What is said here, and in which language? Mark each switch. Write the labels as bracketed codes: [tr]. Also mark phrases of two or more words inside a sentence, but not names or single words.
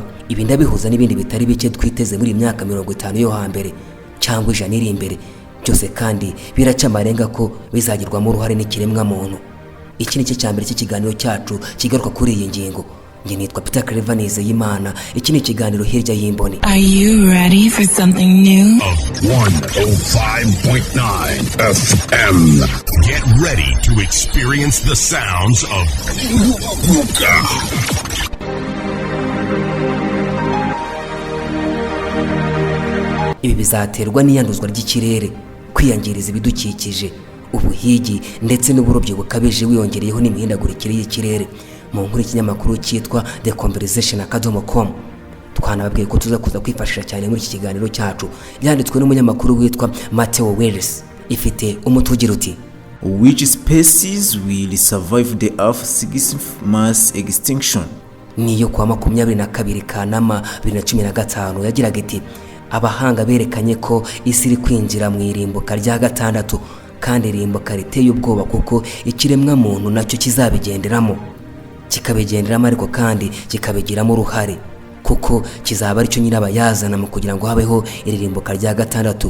[rw] Ibi ndabihuza n'ibindi bitari bike twiteze muri myaka 50 yo hambere cyangwa 100 iri imbere. Byose kandi biraca amarenga ko bizagirwamo uruhare n'ikiremwa muntu. Iki ni cyo cyambere cy'ikiganiro cyacu kigaruka kuri iyi ngingo. Nge nitwa Peter Clever Nizeyimana. Iki ni ikiganiro Hirya y'Imboni. [en] Are you ready for something new? 105.9 FM. Get ready to experience the sounds of Huguka. [rw] Ibi bizaterwa n'iyanduzwa ry'ikirere, kwiyangiriza ibidukikije, ubuhigi ndetse n'uburobyi bukabije, wiyongereyeho n'imihindagurikire y'ikirere. Mu nkuru y'ikinyamakuru cyitwa theconversation.com twanababwiye ko tuza kuza kwifashisha cyane muri iki kiganiro cyacu, byanditswe n'umunyamakuru witwa Matteo Wells. Ifite umutwe ugira uti [en] Which species will survive the Earth's 6th mass extinction? [rw] niyo kwa 22 Kanama 2015 yagiraga iti abahanga berekanye ko isi iri kwinjira mu irimbuka rya gatandatu, kandi irimbuka riteye ubwoba kuko ikiremwa muntu nacyo kizabigenderamo, kikabigenderamo ariko kandi kikabigiramo uruhare, kuko kizaba aricyo nyirabayazana mu kugira ngo habeho irimbuka rya gatandatu.